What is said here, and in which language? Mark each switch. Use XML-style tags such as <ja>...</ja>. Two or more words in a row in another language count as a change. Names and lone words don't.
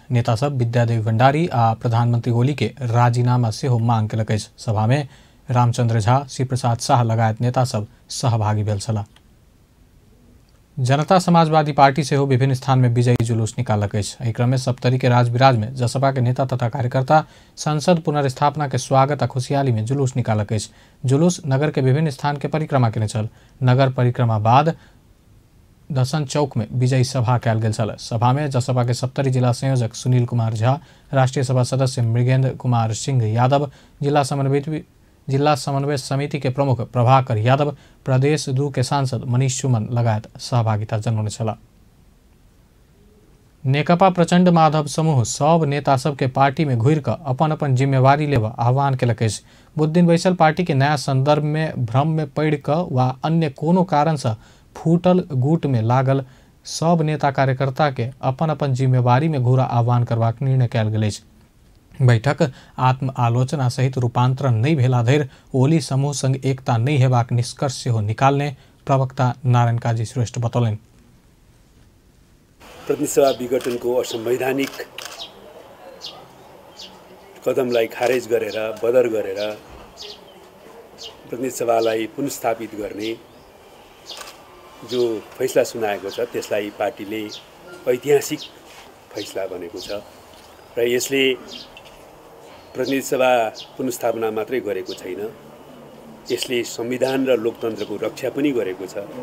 <mai>नेता सब विद्यादेवी भंडारी आ प्रधानमंत्री ओली के राजीनामा सेहो मांग केलक अछि। सभा में रामचंद्र झा, शिव प्रसाद शाह लगायत नेता सब सहभागी भेल छलाह। जनता समाजवादी पार्टी सेहो विभिन्न स्थान में विजयी जुलूस निकालक अछि। एहि क्रम में सप्तरी के राजविराज में जसपा के नेता तथा कार्यकर्ता संसद पुनर्स्थापना के स्वागत आ खुशहाली में जुलूस निकालक अछि। जुलूस नगर के विभिन्न स्थान के परिक्रमा केने छल। नगर परिक्रमा बाद दसन चौक में विजयी सभा कयल गेल छल। सभा में जसपा के सप्तरी जिला संयोजक सुनील कुमार झा, राष्ट्रीय सभा सदस्य मृगेंद्र कुमार सिंह यादव, जिला समन्वय समिति के प्रमुख प्रभाकर यादव, प्रदेश 2 के सांसद मनीष सुमन लगायत सहभागिता जनाउने छलाह। नेकपा प्रचंड माधव समूह सब नेता सब के पार्टी में घुर कर अपन अपन जिम्मेवारी लेवा आह्वान केलक अछि। बुध दिन बैसल पार्टी के नया संदर्भ में भ्रम में पड़ क वा अन्य कोनो कारण से फूटल गुट में लागल सब नेता कार्यकर्ता के अपन अपन जिम्मेवारी में घूरा आह्वान करबाक निर्णय कयल गेल अछि। बैठक आत्म आलोचना सहित रूपांतरण नहीं भेला धरि ओली समूह संग एकता नहीं हेबाक निष्कर्ष सेहो निकालने प्रवक्ता नारायण काजी श्रेष्ठ बतौलनि।</mai> <ne>प्रतिनिधि सभा विघटनको असंवैधानिक कदमलाई खारेज गरेर बदर गरेर प्रतिनिधि सभालाई पुनर्स्थापित गर्ने जो फैसला सुनाएको छ त्यसलाई पार्टीले ऐतिहासिक फैसला बनेको छ र यसले प्रतिनिधि सभा पुनर्स्थापना मात्रै गरेको छैन, यसले संविधान र लोकतन्त्रको रक्षा पनि गरेको छ</ne>